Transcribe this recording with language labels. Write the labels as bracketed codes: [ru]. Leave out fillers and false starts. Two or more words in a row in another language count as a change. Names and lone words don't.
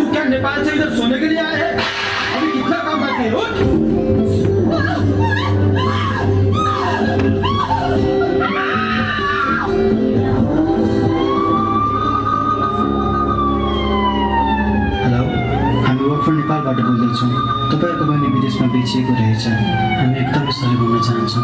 [hi] नेपाल से इधर सोने के लिए आए हैं। अभी कितना काम बाकी है? उठ। [ne] हेलो, हामी वर्क फर नेपालबाट बोल्दैछौँ। तपाईँको बहिनी विदेशमा बेचिएको रहेछ। हामी एकदम सरी भन्न चाहन्छौँ।